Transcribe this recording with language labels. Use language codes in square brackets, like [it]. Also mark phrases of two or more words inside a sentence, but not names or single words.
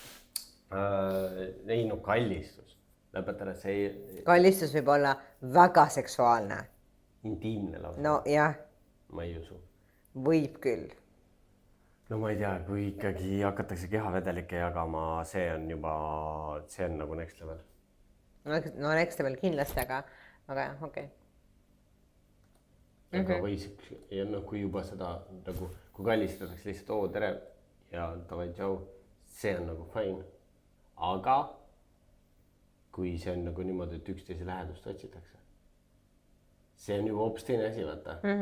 [et] Ei kallistus. Lõpetame see. Kallistus võib olla väga seksuaalne. Intiimne lausa. No jah. Ma ei usu. Võib küll. No ma ei tea, kui ikkagi hakatakse kehavedelikke jagama, see on nagu [en] next level. [et] No [en] next level [et] kindlasti, aga jah, okei. Aga võis, ja kui juba seda, nagu, kui kallistatakse lihtsalt tere ja davai tšau, see on nagu fine. Aga kui see on nagu niimoodi, et üksteise lähedust otsitakse, see on juba hoopis teine asi, vaata.